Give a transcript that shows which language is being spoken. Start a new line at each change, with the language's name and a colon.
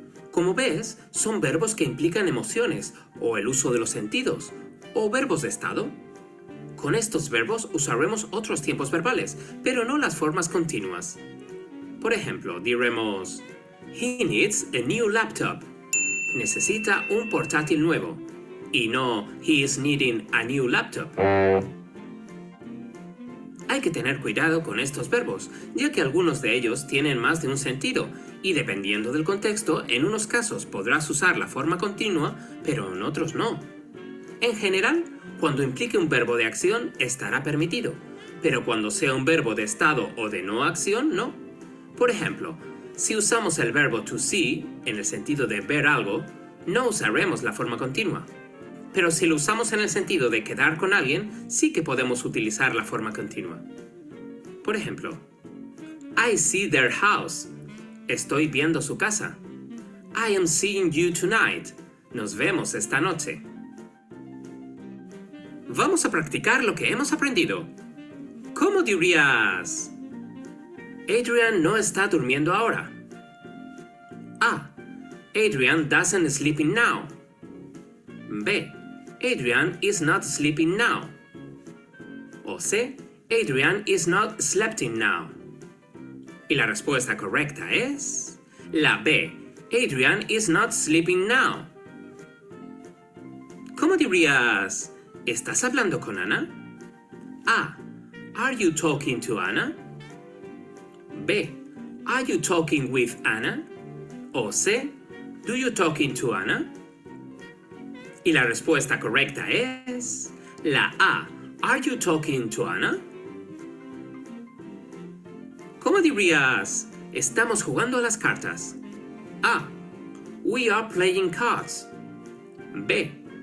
Spanish: Como ves, son verbos que implican emociones, o el uso de los sentidos, o verbos de estado. Con estos verbos usaremos otros tiempos verbales, pero no las formas continuas. Por ejemplo, diremos
English: he needs a new laptop.
Spanish: Necesita un portátil nuevo. Y no
English: he is needing a new laptop.
Spanish: Hay que tener cuidado con estos verbos, ya que algunos de ellos tienen más de un sentido, y dependiendo del contexto, en unos casos podrás usar la forma continua, pero en otros no. En general, cuando implique un verbo de acción, estará permitido, pero cuando sea un verbo de estado o de no acción, no. Por ejemplo, si usamos el verbo to see, en el sentido de ver algo, no usaremos la forma continua. Pero si lo usamos en el sentido de quedar con alguien, sí que podemos utilizar la forma continua. Por ejemplo,
English: I see their house.
Spanish: Estoy viendo su casa.
English: I am seeing you tonight.
Spanish: Nos vemos esta noche. Vamos a practicar lo que hemos aprendido. ¿Cómo dirías? Adrian no está durmiendo ahora. A.
English: Adrian doesn't sleeping now. B. Adrian is not sleeping now. O C. Adrian is not sleeping now.
Spanish: Y la respuesta correcta es la B.
English: Adrian is not sleeping now.
Spanish: ¿Cómo dirías? ¿Estás hablando con Ana? A.
English: Are you talking to Anna? B. Are you talking with Anna? O C. Do you talking to Anna?
Spanish: Y la respuesta correcta es la A.
English: Are you talking to Anna?
Spanish: ¿Cómo dirías? Estamos jugando a las cartas.
English: A. We are playing cards. B.